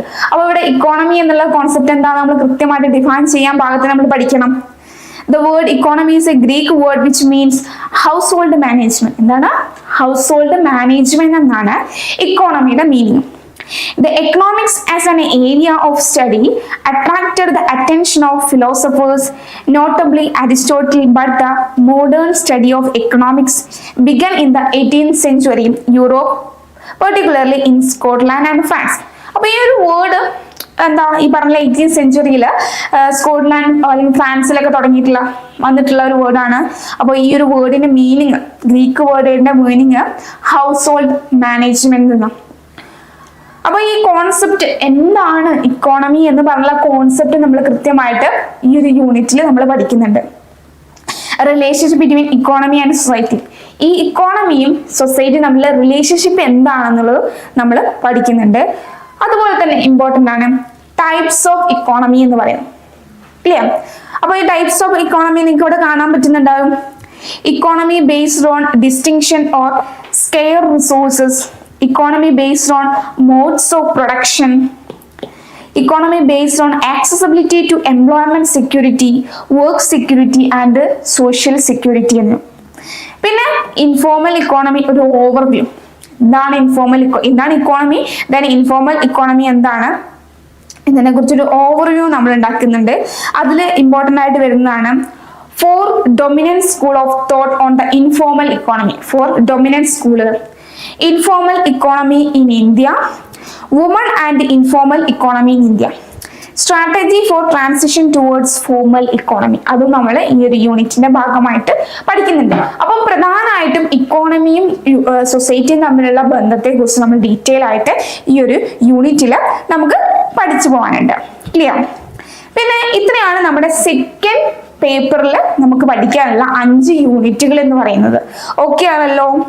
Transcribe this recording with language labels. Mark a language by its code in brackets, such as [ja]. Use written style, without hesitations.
[ml] അപ്പൊ ഇവിടെ ഇക്കോണമി എന്നുള്ള കോൺസെപ്റ്റ് എന്താണ് നമ്മൾ കൃത്യമായിട്ട് ഡിഫൈൻ ചെയ്യാൻ പാകത്തിന് നമ്മൾ പഠിക്കണം. [en] The word economy is a Greek word which means household management. [ml] എന്താണ്? [en] household management [ml] എന്നാണ് ഇക്കോണമിയുടെ meaning. [en] The economics as an area of study attracted the attention of philosophers, notably Aristotle, but the modern study of economics began in the 18th century Europe, particularly in Scotland and France. [ml] അപ്പോൾ ഈ ഒരു word എന്താ ഈ പറഞ്ഞ 18th സെഞ്ചുറിയിൽ Scotland അല്ലെങ്കിൽ ഫ്രാൻസിലൊക്കെ വന്നിട്ടുള്ള ഒരു വേർഡാണ്. അപ്പോൾ ഈ ഒരു വേർഡിന്റെ meaning, Greek വേർഡിന്റെ meaning house hold management എന്നാണ്. അപ്പൊ ഈ കോൺസെപ്റ്റ് എന്താണ് ഇക്കോണമി എന്ന് പറഞ്ഞ കോൺസെപ്റ്റ് നമ്മൾ കൃത്യമായിട്ട് ഈ ഒരു യൂണിറ്റിൽ നമ്മൾ പഠിക്കുന്നുണ്ട്. Relationship between economy and society. ഈ ഇക്കോണമിയും സൊസൈറ്റിയും തമ്മിലുള്ള റിലേഷൻഷിപ്പ് എന്താണെന്നുള്ളത് നമ്മൾ പഠിക്കുന്നുണ്ട്. അതുപോലെ തന്നെ ഇമ്പോർട്ടൻ്റ് ആണ് ടൈപ്സ് ഓഫ് ഇക്കോണമി എന്ന് പറയുന്നത്. ക്ലിയർ? അപ്പോൾ ഈ ടൈപ്സ് ഓഫ് ഇക്കോണമി നിങ്ങൾക്ക് ഇവിടെ കാണാൻ പറ്റുന്നുണ്ടാവും. [en] Economy based on distinction or scarce resources, economy based on modes of production, economy based on accessibility to employment security, work security and social security എന്ന്. [ml] പിന്നെ informal economy ഒരു overview. എന്താണ് economy, then informal economy എന്താണ്, ഇതിനെ കുറിച്ചൊരു overview നമ്മൾ ഉണ്ടാക്കുന്നുണ്ട്. അതിൽ ഇമ്പോർട്ടൻ്റ് ആയിട്ട് വരുന്നതാണ് [en] 4 dominant school of thought on the informal economy. 4 dominant school. Informal economy in India, women and informal economy in India, strategy for transition towards formal economy. [ml] അതും നമ്മൾ ഈ ഒരു യൂണിറ്റിന്റെ ഭാഗമായിട്ട് പഠിക്കുന്നുണ്ട്. അപ്പം പ്രധാനമായിട്ടും ഇക്കോണമിയും സൊസൈറ്റിയും തമ്മിലുള്ള ബന്ധത്തെ കുറിച്ച് നമ്മൾ ഡീറ്റെയിൽ ആയിട്ട് ഈ ഒരു യൂണിറ്റിൽ നമുക്ക് പഠിച്ചു പോകാനുണ്ട്. ക്ലിയർ? പിന്നെ ഇത്രയാണ് നമ്മുടെ സെക്കൻഡ് പേപ്പറിൽ നമുക്ക് പഠിക്കാനുള്ള 5 യൂണിറ്റുകൾ എന്ന് പറയുന്നത്. ഓക്കെ ആണല്ലോ?